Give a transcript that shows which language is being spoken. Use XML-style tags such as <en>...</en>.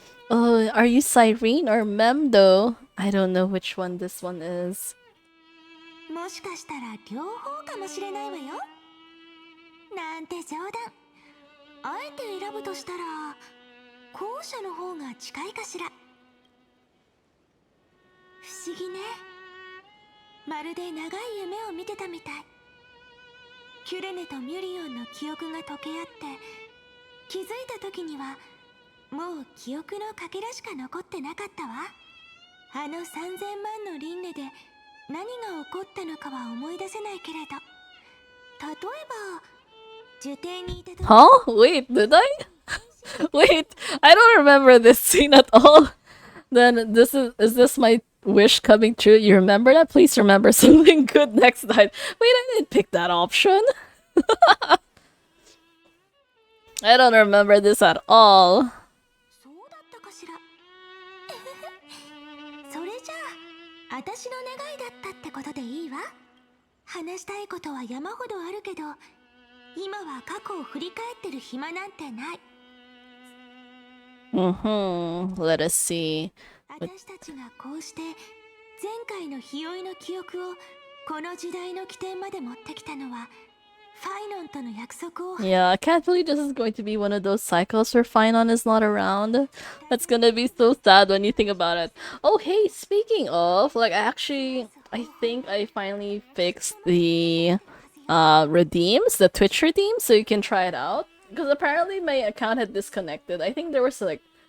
<en>Oh, are you Cyrene or Memdo? I don't know which one this one is.</en> <ja>もしかしたら両方かもしれないわよ。なんて冗談。あえて選ぶとしたら後者の方が近いかしら。不思議ね。まるで長い夢を見てたみたい。キュレネとミュリオンの記憶が溶け合って気づいた時にはもう記憶のかけらしか残ってなかったわ。あの3000万の輪廻で何が起こったのかは思い出せないけれど、例えば受刑にいた時</ja> <en>Huh? Wait, did I? Wait, I don't remember this scene at all. Then is this my wish coming true? You remember that? Please remember something good next time. Wait, I didn't pick that option. I don't remember this at all.</en> <ja>そうだったかしら。それじゃあ私の願いだったってことでいいわ。話したいことは山ほどあるけど、今は過去を振り返ってる暇なんてない。</ja> <en>Let us see.</en> <ja>私たちがこうして前回の日酔いの記憶をこの時代の起点まで持ってきたのはファイノンとの約束を。</ja> <en>Yeah, I can't believe this is going to be one of those cycles where Finon is not around. That's gonna be so sad when you think about it. Oh, hey, speaking of, like, I think I finally fixed the redeems, the Twitch redeems, so you can try it out. Because apparently my account had disconnected. I think there was like</en>